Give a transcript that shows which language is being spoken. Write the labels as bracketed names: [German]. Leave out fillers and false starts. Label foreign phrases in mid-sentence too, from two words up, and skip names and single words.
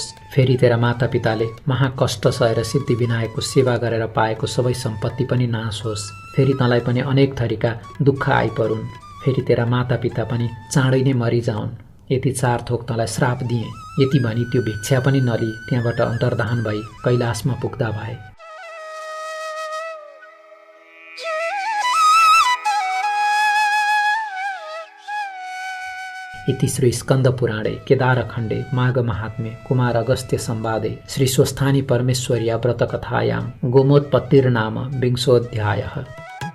[Nepali] फेरि तेरा मातापिताले महाकष्ट सहेर सिद्धिविनायकको सेवा गरेर पाएको सबै सम्पत्ति पनि नाश होस्। फेरि तँलाई पनि अनेक थरीका दुःख आइपरुन्। फेरि तेरा मातापिता पनि चाँडै नै मरिजाउन्। यति 4 थोक तँलाई श्राप दिएँ। यति भनी त्यो भिक्षा पनि नलिई त्यहाँबाट अन्तर्धान भई कैलाशमा पुग्दा भए। [Sanskrit] इति श्री स्कंद पुराणे केदारखण्डे माघ महात्म्ये कुमार अगस्त्य संवादे श्री स्वस्थानी परमेश्वर्या व्रत कथायां गोमोत्पत्तिर्नाम 20 अध्यायः।